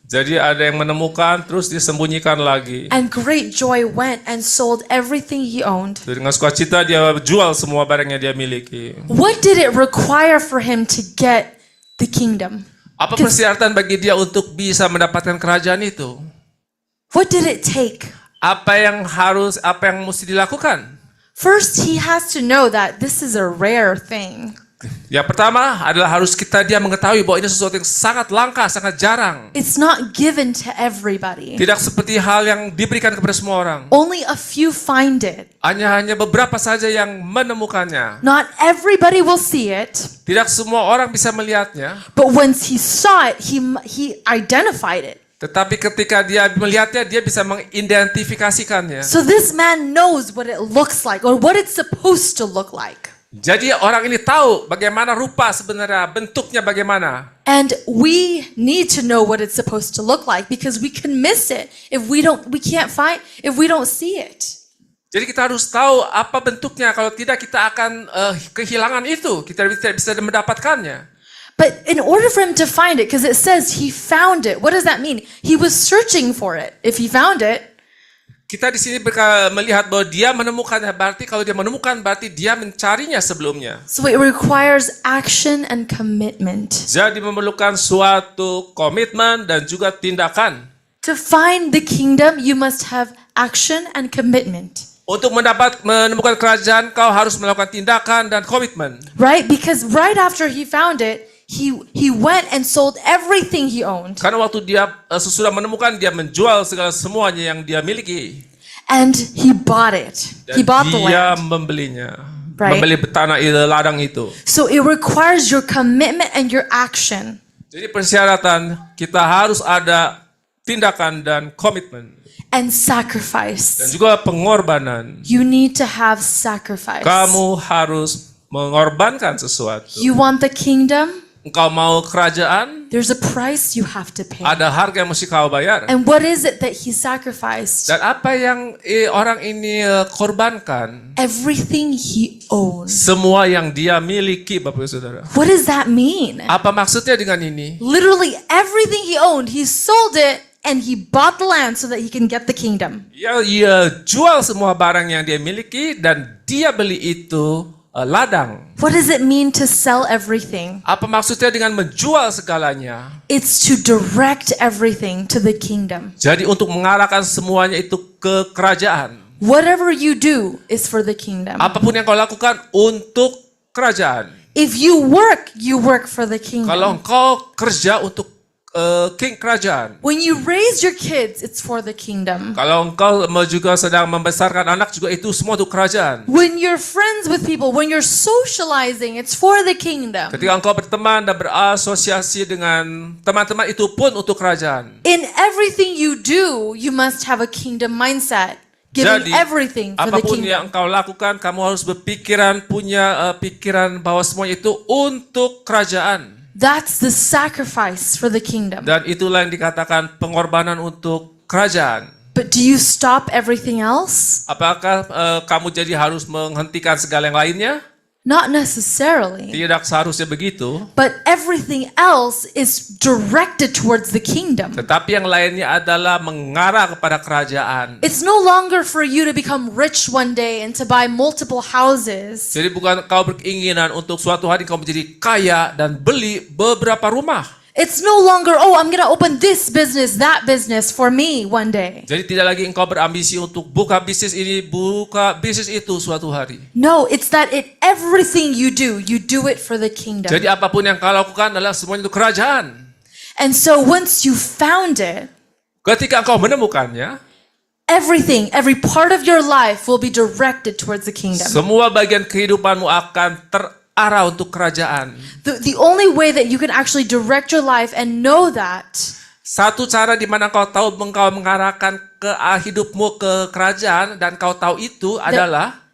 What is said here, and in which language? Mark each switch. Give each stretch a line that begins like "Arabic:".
Indonesian: Jadi ada yang menemukan terus disembunyikan lagi.
English: And great joy went and sold everything he owned.
Indonesian: Dengan sukacita dia jual semua barang yang dia miliki.
English: What did it require for him to get the kingdom?
Indonesian: Apa persyaratan bagi dia untuk bisa mendapatkan kerajaan itu?
English: What did it take?
Indonesian: Apa yang mesti dilakukan?
English: First, he has to know that this is a rare thing.
Indonesian: Yang pertama adalah dia mengetahui bahwa ini sesuatu yang sangat langka, sangat jarang.
English: It's not given to everybody.
Indonesian: Tidak seperti hal yang diberikan kepada semua orang.
English: Only a few find it.
Indonesian: Hanya beberapa saja yang menemukannya.
English: Not everybody will see it.
Indonesian: Tidak semua orang bisa melihatnya.
English: But once he saw it, he identified it.
Indonesian: Tetapi ketika dia melihatnya, dia bisa mengidentifikasikannya.
English: So this man knows what it looks like or what it's supposed to look like.
Indonesian: Jadi orang ini tahu bagaimana rupa sebenarnya, bentuknya bagaimana.
English: And we need to know what it's supposed to look like because we can miss it if we don't see it.
Indonesian: Jadi kita harus tahu apa bentuknya, kalau tidak kita akan kehilangan itu, kita tidak bisa mendapatkannya.
English: But in order for him to find it, because it says he found it, what does that mean? He was searching for it. If he found it,
Indonesian: kita di sini melihat bahwa dia menemukannya, berarti kalau dia menemukan berarti dia mencarinya sebelumnya.
English: so it requires action and commitment.
Indonesian: Jadi memerlukan suatu komitmen dan juga tindakan.
English: To find the kingdom, you must have action and commitment.
Indonesian: Untuk menemukan kerajaan, kau harus melakukan tindakan dan komitmen.
English: Right? Because right after he found it, he went and sold everything he owned.
Indonesian: Karena waktu dia sesudah menemukan, dia menjual semuanya yang dia miliki.
English: And he bought it.
Indonesian: Dan
English: He bought the
Indonesian: dia
English: land.
Indonesian: membelinya.
English: Right.
Indonesian: Membeli tanah ladang itu.
English: So it requires your commitment and your action.
Indonesian: Jadi persyaratan kita harus ada tindakan dan komitmen.
English: And
Indonesian: Dan
English: sacrifice.
Indonesian: juga pengorbanan.
English: You need to have sacrifice.
Indonesian: Kamu harus mengorbankan sesuatu.
English: You want the kingdom?
Indonesian: Engkau mau kerajaan,
English: There's a price you have to pay.
Indonesian: ada harga yang mesti kau bayar.
English: And what is it that he sacrificed?
Indonesian: Dan apa yang orang ini korbankan?
English: Everything he owns.
Indonesian: Semua yang dia miliki, Bapak Ibu Saudara.
English: What does that mean?
Indonesian: Apa maksudnya dengan ini?
English: Literally everything he owned, he sold it and he bought the land so that he can get the kingdom.
Indonesian: Ia jual semua barang yang dia miliki dan dia beli itu ladang.
English: What does it mean to sell everything?
Indonesian: Apa maksudnya dengan menjual segalanya?
English: It's to direct everything to the kingdom.
Indonesian: Jadi untuk mengarahkan semuanya itu ke kerajaan.
English: Whatever you do is for the kingdom.
Indonesian: Apapun yang kau lakukan untuk kerajaan.
English: If you work for the kingdom.
Indonesian: Kalau engkau kerja untuk kerajaan.
English: When you raise your kids, it's for the kingdom.
Indonesian: Kalau engkau juga sedang membesarkan anak, juga itu semua untuk kerajaan.
English: When you're friends with people, when you're socializing, it's for the kingdom.
Indonesian: Ketika engkau berteman dan berasosiasi dengan teman-teman, itu pun untuk kerajaan.
English: In everything you do, you must have a kingdom mindset. Giving
Indonesian: Jadi,
English: everything for the
Indonesian: apapun
English: kingdom.
Indonesian: yang engkau lakukan, kamu harus punya pikiran bahwa semua itu untuk kerajaan.
English: That's the sacrifice for the kingdom.
Indonesian: Dan itulah yang dikatakan pengorbanan untuk kerajaan.
English: But do you stop everything else?
Indonesian: Apakah kamu jadi harus menghentikan segala yang lainnya?
English: Not necessarily.
Indonesian: Tidak seharusnya begitu.
English: But everything else is directed towards the kingdom.
Indonesian: Tetapi yang lainnya adalah mengarah kepada kerajaan.
English: It's no longer for you to become rich one day and to buy multiple houses.
Indonesian: Jadi bukan kau berkeinginan untuk suatu hari kau menjadi kaya dan beli beberapa rumah.
English: It's no longer, oh, I'm going to open this business, that business for me one day.
Indonesian: Jadi tidak lagi engkau berambisi untuk buka bisnis ini, buka bisnis itu suatu hari.
English: No, it's that everything you do it for the kingdom.
Indonesian: Jadi apapun yang kau lakukan adalah semuanya untuk kerajaan.
English: And so once you found it,
Indonesian: Ketika engkau menemukannya,
English: everything, every part of your life will be directed towards the kingdom.
Indonesian: semua bagian kehidupanmu akan terarah untuk kerajaan.
English: The only way that you can actually direct your life and know that
Indonesian: Satu cara di mana kau tahu engkau mengarahkan hidupmu ke kerajaan dan kau tahu itu adalah